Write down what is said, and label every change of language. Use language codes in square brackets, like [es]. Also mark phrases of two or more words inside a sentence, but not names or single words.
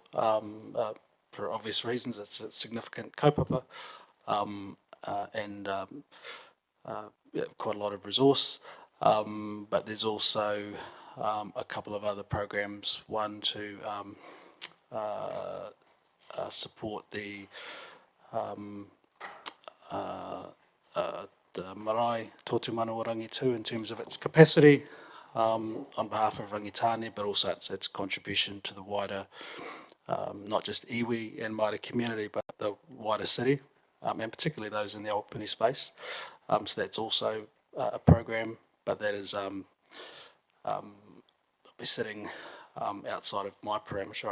[en] For obvious reasons, it's a significant kaupapa and quite a lot of resource. But there's also a couple of other programs. One to support the [mi] marae tōtu manawa [en] Rangitāne in terms of its capacity on behalf of Rangitāne, but also its contribution to the wider, not just iwi and Māori community, but the wider city, and particularly those in the Aupuni space. So that's also a program, but that is be sitting outside of my parameter.